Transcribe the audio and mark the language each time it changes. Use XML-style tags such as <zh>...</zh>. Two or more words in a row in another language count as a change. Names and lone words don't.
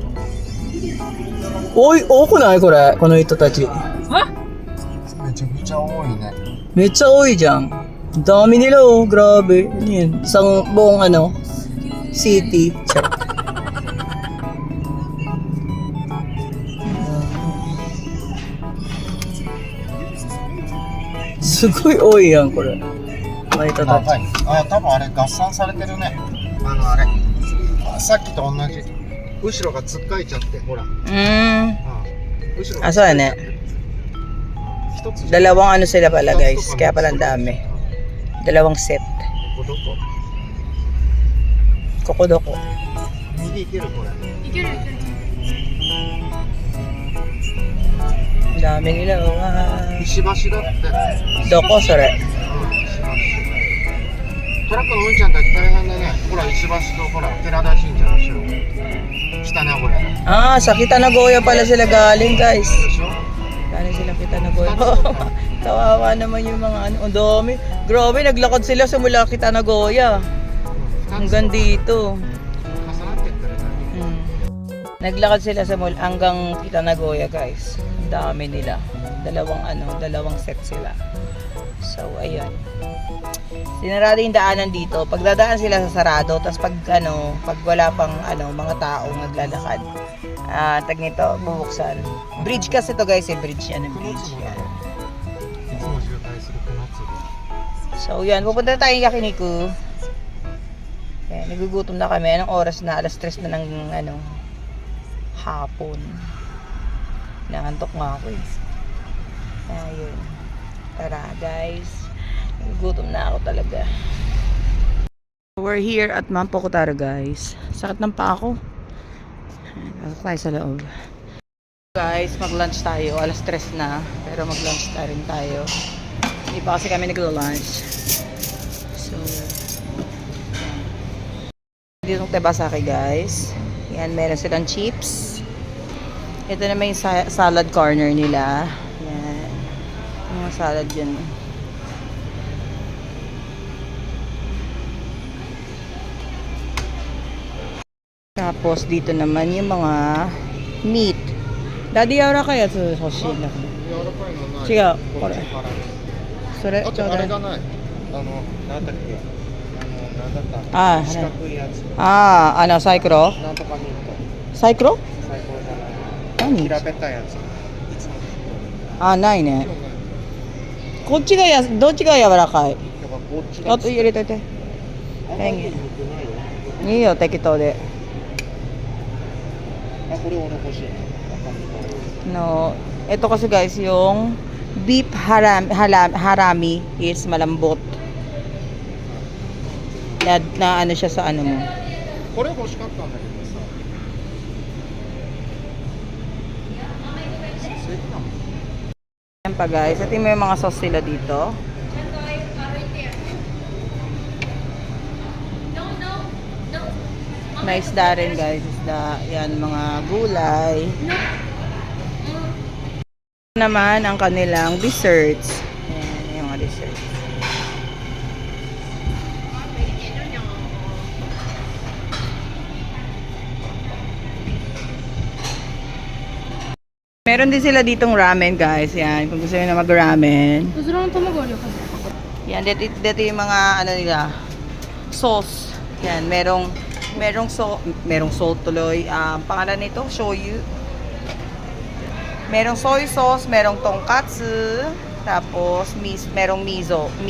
<tl>Oy,</tl> <ja>多くないこれ? この人たち. めちゃくちゃ多いね。</ja> <tl>Medyo oy dyan. Ang dami nila oh, grabe. Ano yun? Isang buong ano, city. Check. Sugoi oy yan, kore. Ah, ito</tl> <ja>あ、たち. はい。あ、多分あれ合算されてるね。あれ。さっきと同じ。後ろがつっかいちゃって、ほら。後ろが</ja> <tl>Ah, so yan eh.</tl> <ja>一つじゃん。</ja> <tl>Dalawang ano sila pala guys, kaya pala ang dami. Dalawang set.</tl> <ja>ここどこここどこ. 右行けるこれ。いけるいける</ja> <tl>Ang dami nila oh. Ah.</tl> <ja>石橋だって。どこ、それ. 石橋。トラックのうんちゃんたち大変だね。ほら、石橋とほら、寺田神社の後ろ。北名古屋で</ja> <tl>Ah, sa Kitanagoya pala sila galing guys.</tl> <ja>しょ</ja> <tl>Galing sila Kitanagoya. Kawawa naman yung mga ano. Ang dami. Grabe, naglakad sila sa mula Kitanagoya. Hanggang dito.</tl> <ja>重なってったら大変。</ja> <tl>Naglakad sila sa mall hanggang Kitanagoya guys. Ang dami nila. Dalawang set sila. So, ayun. Sinarado yung daanan dito. Pag dadaan sila sa sarado, tapos pag wala pang mga taong naglalakad, tag nito, bubuksan. Bridge kasi to guys, bridge yan, bridge yan. いつも渋滞する船津で。 So, yan, pupunta tayong Yakiniku. Kaya, nagugutom na kami. Anong oras na? Alas 3 na ng hapon. Nakantok nga ako eh. Ayun. Tara guys. Nagugutom na ako talaga.</tl> <en>We're here at Mampokutaro guys.</en> <tl>Sakit ng paa ko. Pasok tayo sa loob. Guys, mag-lunch tayo. Alas 3 na. Pero mag-lunch na rin tayo. Hindi pa kasi kami naglo-lunch. So, dito ng Tebasaki guys. Yan, meron silang chips. Ito naman yung salad corner nila. Yan. Yung mga salad dyan. Tapos dito naman yung mga meat.</tl> <ja>Daddy, yara kaya sa hoshi na. 違う、これ。それ、あとあちょうだい。れがない。なんだっけ。なんだった。ああ、四角いやつ。ああ、サイクロなんとかミント。サイクロ最高じゃない。何平べったいやつ。いつも。あ、ないね。こっちがどっちが柔らかいやっぱこっちが。あと入れといて。あんまり良くないよ。いいよ、適当で。あ、これ俺欲しい。</ja> <tl>No, ito kasi guys, yung beef harami is malambot. Na ano siya sa ano mo.</tl> <ja>これ欲しかったんだけどさ。</ja> <tl>Yan pa guys, ito yung may mga sauce sila dito. May isda rin guys, isda. Yan, mga gulay. Naman ang kanilang desserts. Yan, yung mga desserts. Meron din sila ditong ramen guys. Yan, kung gusto nyo na mag-ramen.</tl> <ja>うずらの卵あるよ数</ja> <tl>Yan, dito yung mga ano nila, sauce. Yan, merong salt tuloy. Pangalan nito, shoyu. Merong soy sauce, merong tonkatsu, tapos merong miso.</tl>